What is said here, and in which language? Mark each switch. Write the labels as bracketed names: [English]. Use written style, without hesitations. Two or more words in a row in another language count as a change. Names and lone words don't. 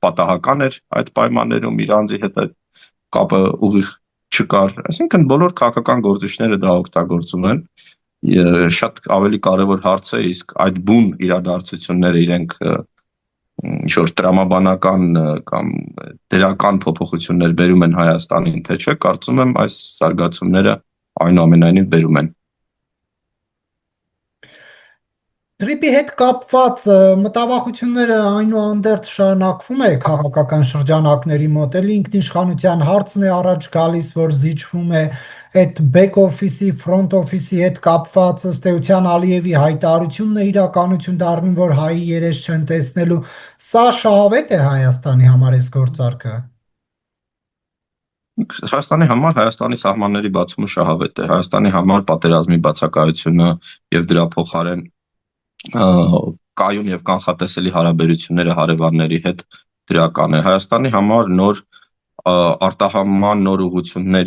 [Armenian] պատահական էր այդ պայմաններում իրանցի հետ այդ կապը ուղիղ չկար, այսինքն բոլոր քաղաքական գործիչները դա օգտագործում են շատ ավելի կարևոր հարց է, իսկ այդ բուն իրադարձությունները իրենք ինչ-որ տրամաբանական կամ դրական փոփոխություններ բերում են Հայաստանին, թե չէ, կարծում եմ այս զարգացումները այնուամենայնիվ բերում են։ Թրիպի հետ կապված մտավախությունները այնուանդերձ շարունակվում է քաղաքական շրջանակների մոտ, էլ ինքնիշխանության հարցն է առաջ գալիս, որ զիջվում է այդ [English] back office- [Armenian] ի, [English] front office- [Armenian] ի հետ կապված ըստ էության Ալիևի հայտարարությունն է իրականություն դառնում, որ հայի երես չեն տեսնելու, սա շահավետ է Հայաստանի համար այս գործարքը։ Հայաստանի համար Հայաստանի սահմանների բացումը շահավետ է, Հայաստանի համար պատերազմի բացակայությունը եւ դրա փոխարեն կայուն եւ կանխատեսելի հարաբերությունները հարևանների հետ դրական է։ Հայաստանի համար նոր արտահանման նոր ուղղությունների